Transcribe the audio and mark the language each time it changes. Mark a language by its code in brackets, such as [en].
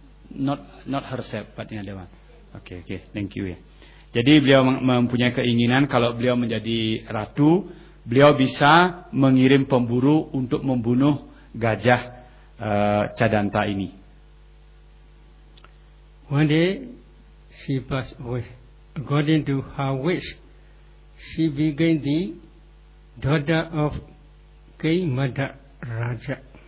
[en] Not herself, but the other one. Okay, thank you. [id] Jadi beliau mempunyai keinginan kalau beliau menjadi ratu, beliau bisa mengirim pemburu untuk membunuh gajah Chandanta ini. [en] One day she passed away. According to her wish, she became the daughter of King Madha Raja.